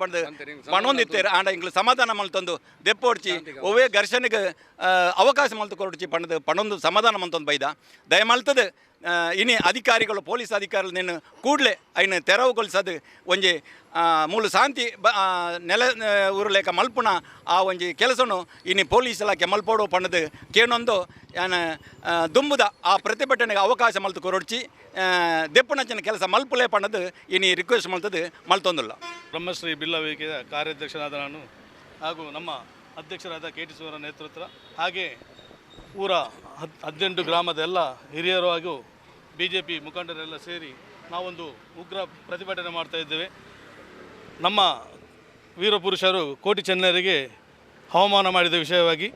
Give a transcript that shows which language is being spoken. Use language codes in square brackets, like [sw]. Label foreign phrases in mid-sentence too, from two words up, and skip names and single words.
[tcy] ಬಂದು ಪಣೊಂದಿತ್ತೇರು ಆಂಡ ಎಂಕ್ಲು ಸಮಾಧಾನ ಮಲ್ತೊಂದು ದೆಪ್ಪೊಡ್ಚಿ ಒವೇ ಘರ್ಷಣೆಗೆ ಅವಕಾಶ ಮಲ್ತು ಕೊರಡ್ಚಿ ಪಣೊಂದು ಸಮಾಧಾನ ಮಲ್ತೊಂದು ಬೈದ ದಯ ಮಲ್ತದು ಇನಿ ಅಧಿಕಾರಿಗಳು ಪೊಲೀಸ್ ಅಧಿಕಾರಿಗಳು ನಿನ್ನ ಕೂಡಲೇ ಐನ ತೆರವುಗೊಳಿಸೋದು ಒಂಜಿ ಮೂಲು ಶಾಂತಿ ನೆಲ ಉರುಲೇಕ ಮಲ್ಪುಣ ಆ ಒಂಜಿ ಕೆಲಸನು ಇನಿ ಪೊಲೀಸ್ ಇಲಾಖೆ ಮಲ್ಪೋಡು ಪಣ್ಣದು ಕೇನೊಂದು ದುಂಬುದ ಆ ಪ್ರತಿಭಟನೆಗೆ ಅವಕಾಶ ಮಲ್ತು ಕೊರಡ್ಚಿ ದೆಪ್ಪುನಂಚಿನ ಕೆಲಸ ಮಲ್ಪುಲೇ ಪಣ್ಣದು ಇನಿ ರಿಕ್ವೆಸ್ಟ್ ಮಲ್ತದು ಮಲ್ತೊಂದಿಲ್ಲ. [kn] ಬ್ರಹ್ಮಶ್ರೀ ಬಿಲ್ಲವ ವೇದಿಕೆಯ ಕಾರ್ಯಾಧ್ಯಕ್ಷನಾದ ನಾನು ಹಾಗೂ ನಮ್ಮ ಅಧ್ಯಕ್ಷರಾದ KT ಸುವರ್ಣ ನೇತೃತ್ವ ಹಾಗೆ ಊರ 18 ಗ್ರಾಮದ ಎಲ್ಲ ಹಿರಿಯರು ಹಾಗೂ BJP ಮುಖಂಡರೆಲ್ಲ ಸೇರಿ ನಾವೊಂದು ಉಗ್ರ ಪ್ರತಿಭಟನೆ ಮಾಡ್ತಾ ಇದ್ದೇವೆ. ನಮ್ಮ ವೀರಪುರುಷರು ಕೋಟಿ ಚೆನ್ನಯ್ಯರಿಗೆ ಅವಮಾನ ಮಾಡಿದ ವಿಷಯವಾಗಿ.